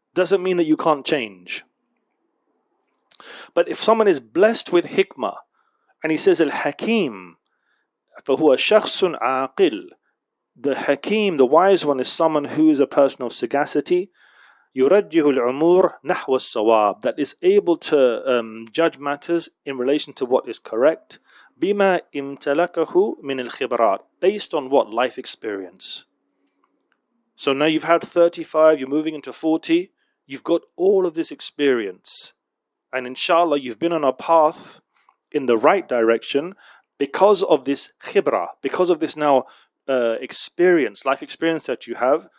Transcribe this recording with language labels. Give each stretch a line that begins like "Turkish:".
English: Doesn't mean that you can't change. But if someone is blessed with hikmah, and he says al-hakim,
Arabic: فَهُوَ شَخْصٌ عَاقِلٌ,
English: the hakim, the wise one, is someone who is a person of sagacity,
Arabic: يُرَجِّهُ الْعُمُورِ نَحْوَ الصَّوَابِ,
English: that is able to judge matters in relation to what is correct,
Arabic: بما امتلكه من الخبرات,
English: based on what? Life experience. So now you've had 35, you're moving into 40, you've got all of this experience. And inshallah, you've been on a path in the right direction because of this khibra, because of this now experience, life experience that you have.